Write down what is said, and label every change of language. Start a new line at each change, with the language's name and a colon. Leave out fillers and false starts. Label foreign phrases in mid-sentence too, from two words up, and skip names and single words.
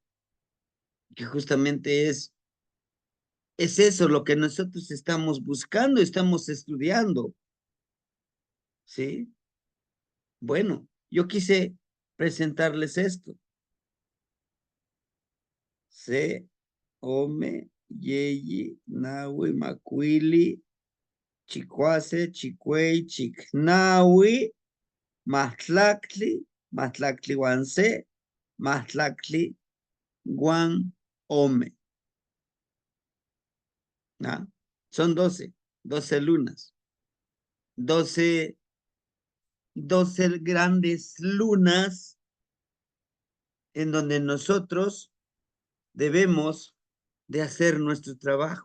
Spanish: Que justamente es eso lo que nosotros estamos buscando, estamos estudiando, ¿sí? Bueno, yo quise presentarles esto.
Nahuatl languages: Se, Ome, Yeyi, Nahui, Macuili, Chicuase, Chicuey, Chicnahui, Mahtlactli, Mahtlactli Guanse, Mahtlactli Guan Ome. ¿Ah?
Spanish: Son 12 lunas, 12 grandes lunas en donde nosotros debemos de hacer nuestro trabajo.